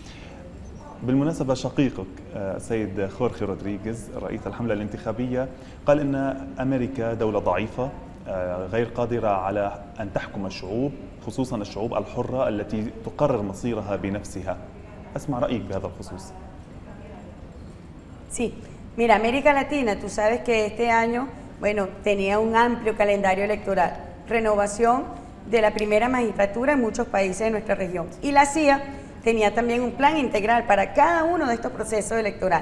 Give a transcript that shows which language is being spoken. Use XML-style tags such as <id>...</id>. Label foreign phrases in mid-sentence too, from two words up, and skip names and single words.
<ar>بالمناسبة شقيقك السيد خورخي رودريغيز رئيس الحملة الانتخابية قال إن أمريكا دولة ضعيفة غير قادرة على أن تحكم الشعوب، خصوصا الشعوب الحرة التي تقرر مصيرها بنفسها. أسمع رأيك بهذا الخصوص.</ar> <es>Sí, mira, América Latina, tú sabes que este año, bueno, tenía un amplio calendario electoral, renovación de la primera magistratura en muchos países de nuestra región. Y la CIA tenía también un plan integral para cada uno de estos procesos electorales.</es>